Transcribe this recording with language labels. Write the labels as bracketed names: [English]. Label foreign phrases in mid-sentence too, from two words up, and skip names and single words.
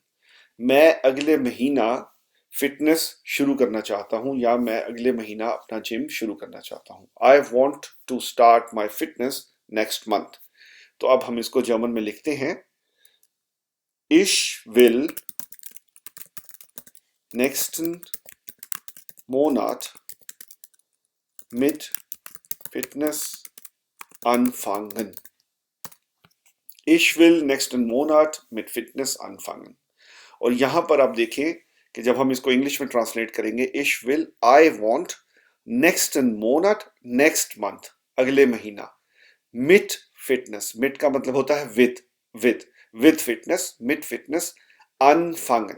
[Hindi] मैं अगले महीना फिटनेस शुरू करना चाहता हूं, या मैं अगले महीना अपना जिम शुरू करना चाहता हूं। [English] I want to start my fitness next month. [Hindi] तो अब हम इसको जर्मन में लिखते हैं। [German] Ich will nächsten Monat mit Fitness anfangen. Ich will nächsten Monat mit Fitness anfangen। [Hindi] और यहां पर आप देखें कि जब हम इसको इंग्लिश में ट्रांसलेट करेंगे, [German] ich will [English] I want [German] nächsten Monat [English] next month, [Hindi] अगले महीना, [German] mit Fitness, [Hindi] मिट का मतलब होता है विद, [English] with fitness, [German] mit Fitness anfangen.